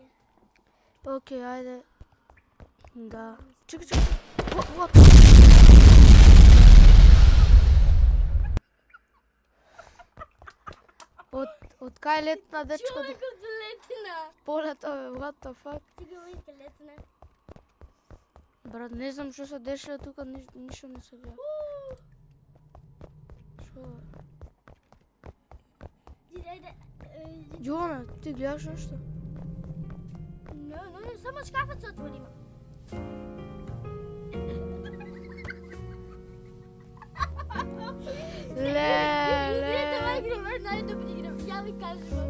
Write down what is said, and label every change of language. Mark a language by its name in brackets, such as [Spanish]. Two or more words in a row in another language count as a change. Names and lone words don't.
[Macedonian] Окей, ајде. Да. Чекай. What? Од кај летна дечко? Човекот летна. Полета, бе, [English] what the fuck? [Macedonian] Сега видите летна. Брат, не знам што се дешава тука, ништо не се гледа. Шо? Ајде. Јована, ти гледаш нешто? Не, само шкафот се отвори. Играте ова игра, најдобри игра, ја ви кажувам.